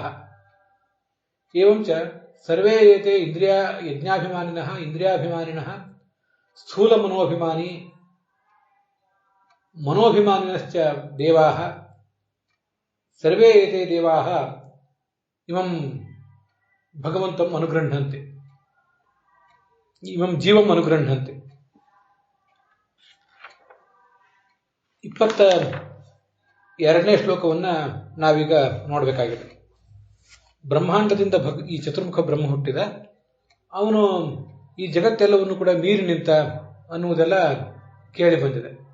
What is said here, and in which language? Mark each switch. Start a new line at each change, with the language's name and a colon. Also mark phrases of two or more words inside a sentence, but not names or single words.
Sanskrit: ಏವಂ ಚ ಸರ್ವೇ ಏತೆ ಯಜ್ಞಾಭಿಮಾನಿನಃ ಇಂದ್ರಿಯಾಭಿಮಾನಿನಃ ಸ್ಥೂಲಮನೋಭಿಮಾನಿ ಮನೋಭಿಮಾನಿನಶ್ಚ ದೇವಾಃ ಸರ್ವೇ ಏತೆ ದೇವಾಃ ಇಮಂ ಭಗವಂತಂ ಅನುಗೃಹ್ಣಂತೆ, ಇಮಂ ಜೀವಂ ಅನುಗೃಹ್ಣಂತೆ.
Kannada: 22ನೇ ಶ್ಲೋಕವನ್ನು ನಾವೀಗ ನೋಡಬೇಕಾಗಿದೆ. ಬ್ರಹ್ಮಾಂಡದಿಂದ ಈ ಚತುರ್ಮುಖ ಬ್ರಹ್ಮ ಹುಟ್ಟಿದ, ಅವನು ಈ ಜಗತ್ತೆಲ್ಲವನ್ನು ಕೂಡ ಮೀರಿ ನಿಂತ ಅನ್ನುವುದೆಲ್ಲ ಕೇಳಿ ಬಂದಿದೆ.